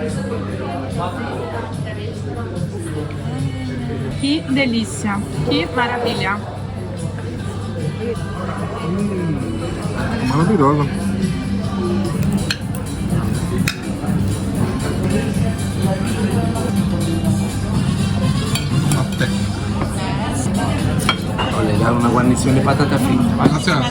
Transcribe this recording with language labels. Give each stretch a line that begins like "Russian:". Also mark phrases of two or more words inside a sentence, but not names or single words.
Portuguese: Que delícia, que maravilha. Maravilhosa. Até.
Italian: Le da una guarnizione di patata fritta. Gracias.